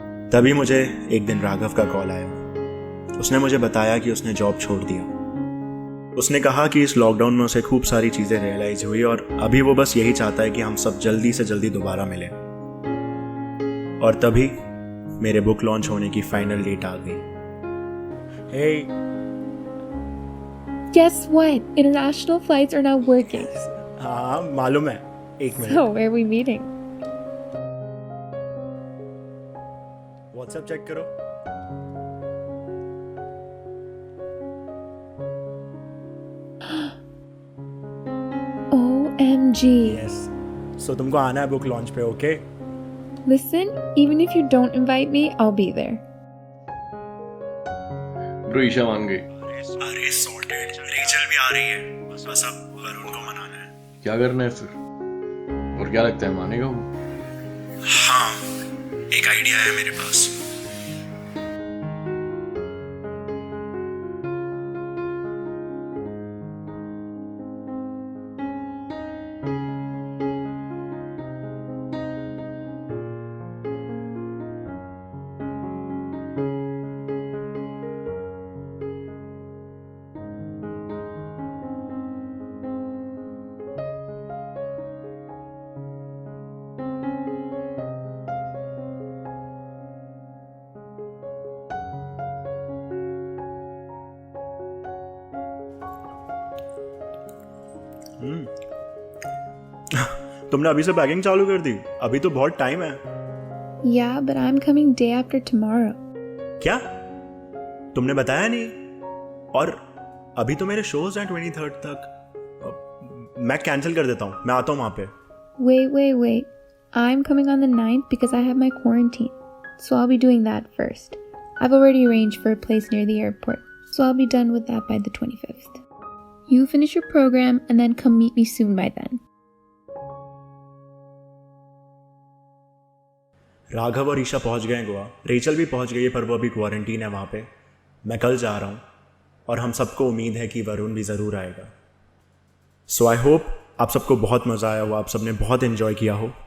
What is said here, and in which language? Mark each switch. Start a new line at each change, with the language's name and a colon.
Hindi: तभी मुझे एक दिन राघव का कॉल आया। उसने मुझे बताया कि उसने जॉब छोड़ दिया। उसने कहा कि इस लॉकडाउन में उसे खूब सारी चीज़ें रियलाइज हुई और अभी वो बस यही चाहता है कि हम सब जल्दी से जल्दी दोबारा मिलें। और तभी मेरे बुक लॉन्च होने की फाइनल डेट आ गई।
English: Hey. Guess what? International flights are now working.
Hindi: हाँ मालूम है। एक minute.
English: So, where are we meeting?
Hindi: WhatsApp check करो।
English: OMG. Yes.
Hindi: So तुमको आना है बुक लॉन्च पे, okay?
English: Listen, even if you don't invite me, I'll be there.
Hindi: Bro Isha मान गई। अरे सॉर्टेड। रेचल भी आ रही है। बस अब वरुण को मनाना है। क्या करना है फिर? और क्या लगता है मानेगा वो? हाँ, एक आइडिया है मेरे पास। तुमने अभी से पैकिंग चालू कर दी? अभी तो बहुत टाइम है।
English: Yeah, but I'm coming day after tomorrow.
Hindi: क्या? तुमने बताया नहीं? और अभी तो मेरे शोज हैं 23rd तक। मैं कैंसिल कर देता हूँ, मैं आता हूँ वहाँ पे।
English: Wait. I'm coming on the 9th because I have my quarantine. So I'll be doing that first. I've already arranged for a place near the airport. so I'll be done with that by the 25th. You finish your program and then come meet me soon by then.
Hindi: Raghav और ईशा पहुंच गए Goa, Rachel भी पहुंच गई है पर वो अभी क्वारंटीन है वहाँ पे। मैं कल जा रहा हूँ और हम सबको उम्मीद है कि वरुण भी ज़रूर आएगा।
English: so I hope
Hindi: आप सबको बहुत मज़ा आया हो, आप सबने बहुत इन्जॉय किया हो।